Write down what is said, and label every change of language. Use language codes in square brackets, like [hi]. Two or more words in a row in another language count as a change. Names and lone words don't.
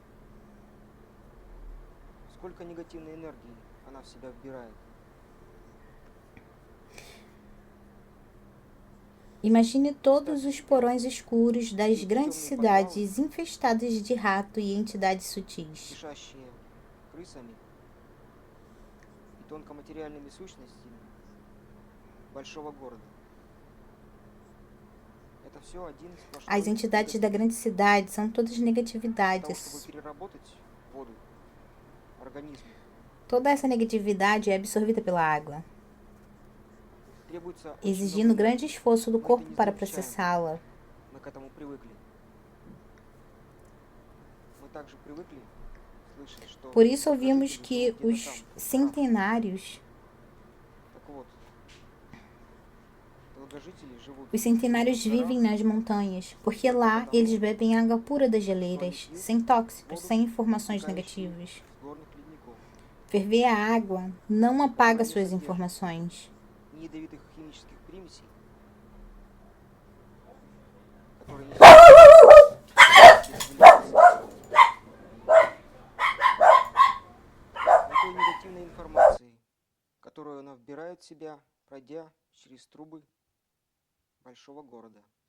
[ru] Сколько негативной энергии она в себя вбирает. [pt] Imagine todos os porões escuros das grandes cidades infestadas de rato e entidades sutis. [ru] Кишащие крысами и тонкоматериальными сущностями большого города. Это все один сплошной [pt] As entidades da grande cidade são todas [ru] Для того, [pt] negatividades. [ru] чтобы переработать воду организму, [pt] Toda essa negatividade é absorvida pela água, [ru] требуется очень [pt] exigindo [ru] много [pt] grande [ru] энергии. [pt] esforço do corpo para processá-la. [ru] Мы к этому привыкли. Мы также привыкли слышать, что [pt] Por isso ouvimos [ru] долгожители [pt] que [ru] живут где-то [pt] os [ru] там, в горах. [pt] centenários, [ru] Так вот, долгожители живут [pt] os centenários [ru] в горах, [pt] vivem nas montanhas, porque lá eles bebem água pura das geleiras, sem tóxicos, sem informações negativas. [ru] с горных ледников, [pt] Ferver a água não apaga suas informações. [ru] ни ядовитых химических примесей, которые ни той негативной информации, которую она вбирает в себя, пройдя через трубы большого города.